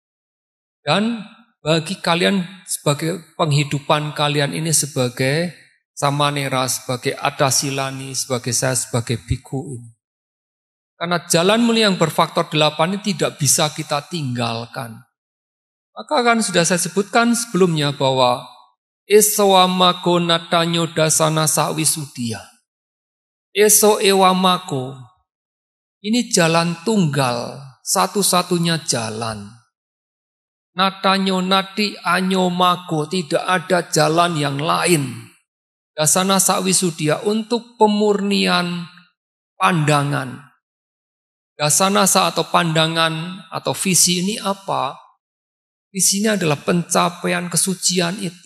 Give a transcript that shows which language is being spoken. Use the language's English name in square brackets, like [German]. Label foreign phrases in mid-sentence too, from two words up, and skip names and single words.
[Indonesian] Dan bagi kalian sebagai penghidupan kalian ini sebagai samanera, sebagai adasilani, sebagai saya sebagai biku ini. Karena jalan mulia yang berfaktor 8 ini tidak bisa kita tinggalkan. Maka kan sudah saya sebutkan sebelumnya bahwa [Pali] esowamako natanyo dasana sawisudia. Eso ewamako. [Indonesian] Ini jalan tunggal, satu-satunya jalan. [Pali] Natanyo nati anyomako, [Indonesian] tidak ada jalan yang lain. [Pali] Dasana sawisudia [Indonesian] untuk pemurnian pandangan. Dasanasa atau pandangan atau visi ini apa? Visinya adalah pencapaian kesucian itu.